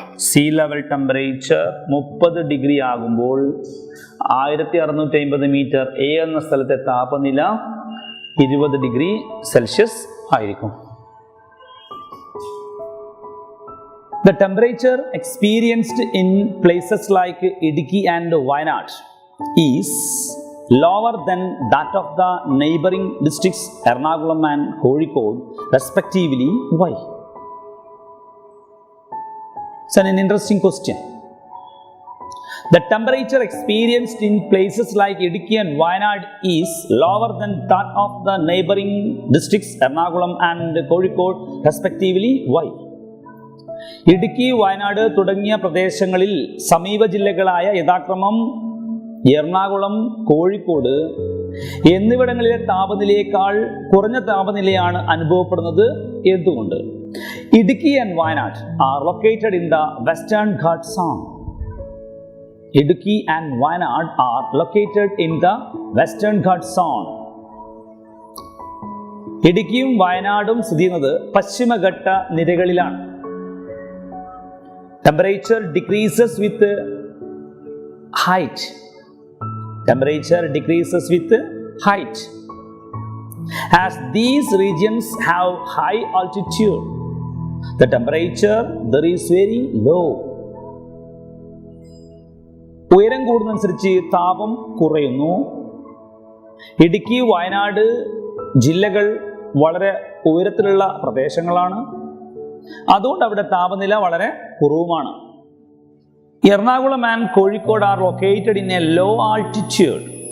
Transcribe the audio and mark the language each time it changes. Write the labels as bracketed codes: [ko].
[ml] See level temperature 30 degree ആകുമ്പോൾ 1650 metre A എന്ന സ്ഥലത്തെ താപനില 20 ഡിഗ്രി സെൽഷ്യസ് ആയിരിക്കും. [en] The temperature experienced in places like Idukki and Wayanad is lower than that of the neighboring districts Ernakulam and Kozhikode respectively. Why? It's an interesting question. The temperature experienced in places like Idukki and Wayanad is lower than that of the neighboring districts Ernakulam and Kozhikode respectively. Why? [ml] Idukki, Wayanad തുടങ്ങിയ പ്രദേശങ്ങളിൽ സമീപ ജില്ലകളായ യഥാക്രമം എറണാകുളം, കോഴിക്കോട് എന്നിവിടങ്ങളിലെ താപനിലയേക്കാൾ കുറഞ്ഞ താപനിലയാണ് അനുഭവപ്പെടുന്നത്. എന്തുകൊണ്ട്? [en] Idukki and Wayanad are located in the western Ghat zone. Idukki and Wayanad are located in the western Ghat zone. [ml] ഇടുക്കിയും വയനാടും സ്ഥിതി ചെയ്യുന്നത് പശ്ചിമഘട്ട നിരകളിലാണ്. [en] Temperature decreases with height. Temperature decreases with height. As these regions have high altitude, the temperature there is very low. [ml] ഉയരം കൂടുന്നതനുസരിച്ച് താപം കുറയുന്നു. ഇടുക്കി, വയനാട് ജില്ലകൾ വളരെ ഉയരത്തിലുള്ള പ്രദേശങ്ങളാണ്. അതുകൊണ്ട് അവിടെ താപനില വളരെ കുറവുമാണ്. [en] Ernakulam and Kozhikode are located in a low altitude.